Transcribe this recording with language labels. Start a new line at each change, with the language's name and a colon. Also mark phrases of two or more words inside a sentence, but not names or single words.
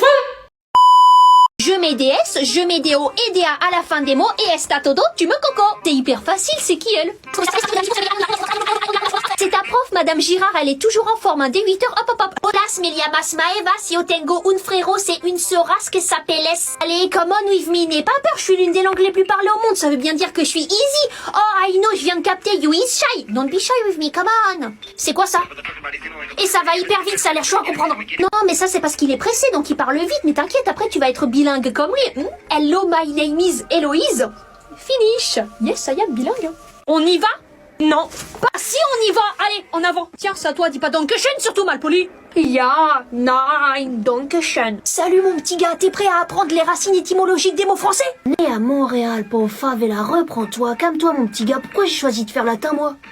French: Je mets des S, je mets des O et des A à la fin des mots et est todo, tu me coco. C'est hyper facile, c'est qui elle? C'est ta prof, Madame Girard, elle est toujours en forme, hein, dès 8h, hop.
Spanish: Holas, me llamas Maeva, si yo tengo un frérot,
French: c'est une sœurasse que s'appelle S. Allez,
English: come on with me,
French: n'aie pas peur, je suis l'une des langues les plus parlées au monde, ça veut bien dire que je suis easy.
English: Oh, I know,
French: je viens de capter,
English: you is shy. Don't be shy with me, come on.
French: C'est quoi ça? Et ça va hyper vite, ça a l'air chaud à comprendre. Non, mais ça c'est parce qu'il est pressé, donc il parle vite, mais t'inquiète, après tu vas être bilingue comme lui.
English: Hello, my name is Héloïse. Finish. Yes, I am bilingue.
French: On y va? Non. Bah si, on y va. Allez, en avant. Tiens, c'est à toi, dis pas Dankeschön, surtout mal poli.
German: Ja, nein, Dankeschön.
French: Salut mon petit gars, t'es prêt à apprendre les racines étymologiques des mots français? Né à Montréal, pauvre favela, reprends-toi, calme-toi mon petit gars, pourquoi j'ai choisi de faire latin moi?